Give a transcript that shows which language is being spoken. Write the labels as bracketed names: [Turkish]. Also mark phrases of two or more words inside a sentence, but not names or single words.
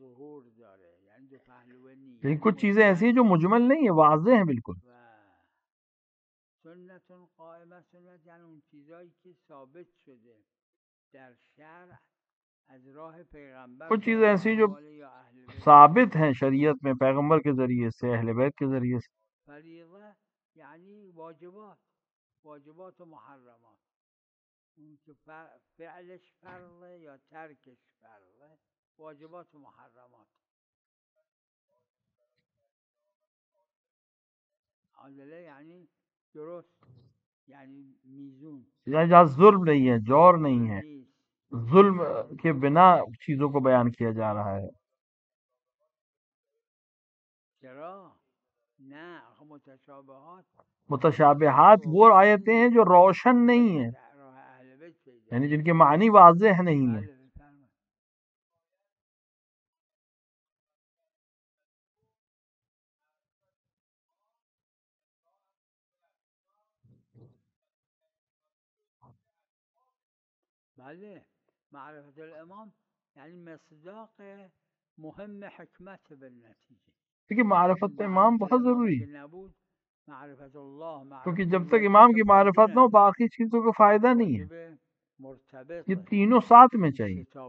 [Urdu] لیکن کچھ چیزیں ایسی ہیں جو مجمل نہیں ہیں، واضح ہیں بالکل. کچھ چیزیں ایسی جو ثابت ہیں شریعت میں پیغمبر کے ذریعے سے، اہل بیت کے ذریعے سے. یعنی واجبات و محرمات، [Persian] اون که فعلش فرضه یا ترکش فرضه، [Urdu] واجبات و محرمات. [Persian] عادله یعنی درست، یعنی میزون، [Urdu] یعنی جہاں ظلم نہیں ہے، جور نہیں ہے، ظلم کے بنا چیزوں کو بیان کیا جا رہا ہے. [Persian] چرا نه [Urdu] متشابہات وہ آیتیں ہیں جو روشن نہیں ہیں، یعنی جن کے معنی واضح نہیں ہیں. [Persian] بله معرفت الامام یعنی مصداق مهم حکمت بالنتیجه. [Urdu] دیکھیے معرفت امام بہت ضروری ہے، معرفت اللہ، کیونکہ جب تک امام کی معرفت نہ ہو باقی چیزوں کو فائدہ نہیں ہے. یہ تینوں ساتھ میں چاہیے.